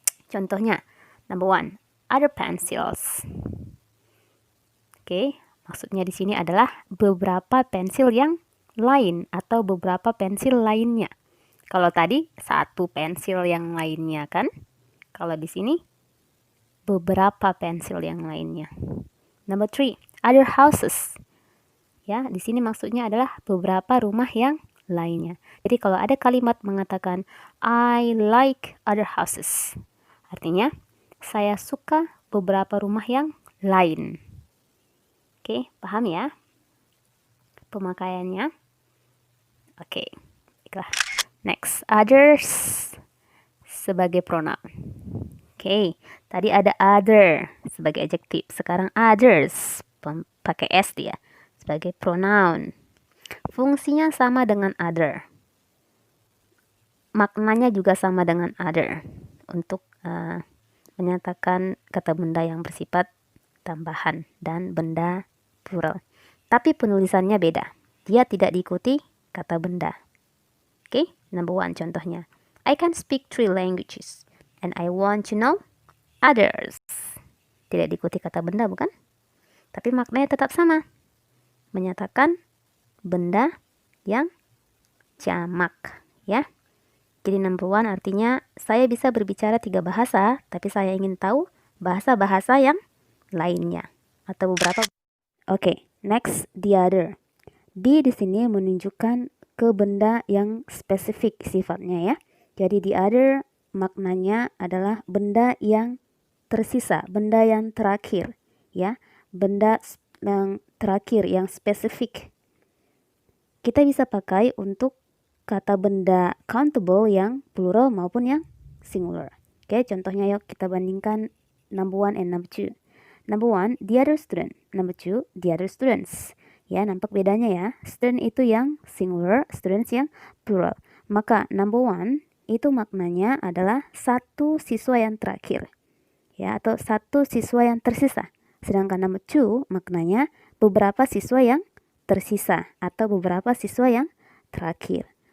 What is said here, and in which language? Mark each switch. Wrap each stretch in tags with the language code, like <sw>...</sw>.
<id>Contohnya,</id> <en>number one, other pencils.</en> <id>Oke, maksudnya di sini adalah beberapa pensil yang lain atau beberapa pensil lainnya. Kalau tadi satu pensil yang lainnya kan? Kalau di sini beberapa pensil yang lainnya.</id> <en>Number three, other houses.</en> <id>Ya, di sini maksudnya adalah beberapa rumah yang lainnya. Jadi kalau ada kalimat mengatakan</id> <en>I like other houses,</en> <id>artinya saya suka beberapa rumah yang lain. Oke, paham ya pemakaiannya? Oke, baiklah.</id> <en>Next, others</en> <id>sebagai pronoun. Oke, tadi ada other sebagai adjektif. Sekarang others, pakai s dia, sebagai pronoun. Fungsinya sama dengan other. Maknanya juga sama dengan other. Untuk menyatakan kata benda yang bersifat tambahan dan benda plural. Tapi penulisannya beda. Dia tidak diikuti kata benda. Oke,</id> <en>number one</en> <id>contohnya.</id> <en>I can speak 3 languages and I want to know others.</en> <id>Tidak diikuti kata benda bukan? Tapi maknanya tetap sama. Menyatakan benda yang jamak ya. Jadi number one artinya saya bisa berbicara 3 bahasa, tapi saya ingin tahu bahasa-bahasa yang lainnya atau beberapa. Oke,</id> <en>next the other.</en> <id>Di sini menunjukkan ke benda yang spesifik sifatnya ya. Jadi</id> <en>the other</en> <id>maknanya adalah benda yang tersisa, benda yang terakhir ya. Benda yang terakhir yang spesifik. Kita bisa pakai untuk kata benda countable yang plural maupun yang singular. Oke, contohnya yuk kita bandingkan</id> <en>number one and number two. Number one, the other student. Number two, the other students.</en> <id>Ya, nampak bedanya ya. Student itu yang singular, students yang plural. Maka number one itu maknanya adalah satu siswa yang terakhir. Ya, atau satu siswa yang tersisa. Sedangkan number two maknanya beberapa siswa yang tersisa atau beberapa siswa yang terakhir.</id>